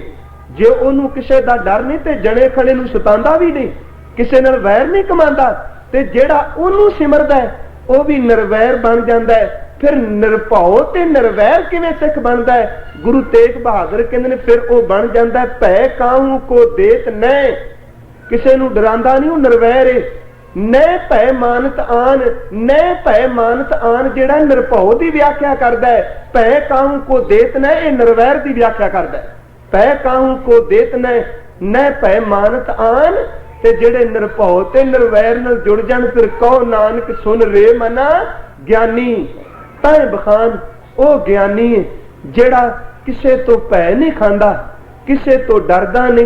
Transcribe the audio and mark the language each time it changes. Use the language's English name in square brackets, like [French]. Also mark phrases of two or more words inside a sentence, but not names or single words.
[Punjabi] ਜੇ ਓਨੂ ਕਿਸੇ ਦਾ ਡਰ ਨਹੀਂ ਤੇ ਜਣੇ ਖੜੇ ਨੂ ਸਤਾਂਦਾ ਭੀ ਨਹੀਂ, ਕਿਸੇ ਨਾਲ ਵੈਰ ਨਹੀਂ ਕਮਾਂਦਾ। ਤੇ ਜੇੜਾ ਓਨੂ ਸਿਮਰਦਾ ਹੈ ਓ ਭੀ ਨਿਰਵੈਰ ਬਣ ਜਾਂਦਾ ਹੈ। ਫਿਰ ਨਿਰਭਉ ਤੇ ਨਿਰਵੈਰ ਕਿਵੇਂ ਸਿਖ ਬਣਦਾ ਹੈ? ਗੁਰੂ ਤੇਗ ਬਹਾਦਰ ਕਹਿੰਦੇ ਨੇ ਫਿਰ ਓ ਬਣ ਜਾਂਦਾ ਹੈ ਭੈ ਕਾਹੂ ਕੋ ਦੇਤ ਨੈ, ਕਿਸੇ ਨੂ ਡਰਾਂਦਾ ਨਹੀਂ, ਓ ਨਿਰਵੈਰ ਹੈ। ਨੈ ਭੈ ਮਾਨਤ ਆਨ, ਨੈ ਭੈ ਮਾਨਤ ਆਨ ਜੇੜਾ [Hindi] निरभौ की व्याख्या करता है। [Punjabi] ਭੈ ਕਾਹੂ ਕੋ ਦੇਤ ਨ, [Hindi] ये निर्वैर की व्याख्या करता है। [Punjabi] ਭੈ ਕਾਹੂ ਕੋ ਦੇਤ ਨ, ਨੈ ਭੈ ਮਾਨਤ ਆਨ, ਤੇ ਜੇੜੇ ਨਿਰਭਉ ਤੇ ਨਿਰਵੈਰ ਨਾਲ ਜੁੜ ਜਾਣ, ਫਿਰ ਕਹੋ ਨਾਨਕ ਸੁਨ ਰੇ ਮਨਾ ਗਿਆਨੀ। ਤਾਂ ਬਖਾਨ ਓ ਗਿਆਨੀ ਹੈ ਜੇੜਾ ਕਿਸੇ ਤੋ ਭੈ ਨਹੀਂ ਖਾਂਦਾ, ਕਿਸੇ ਤੋ ਡਰਦਾ ਨਹੀਂ।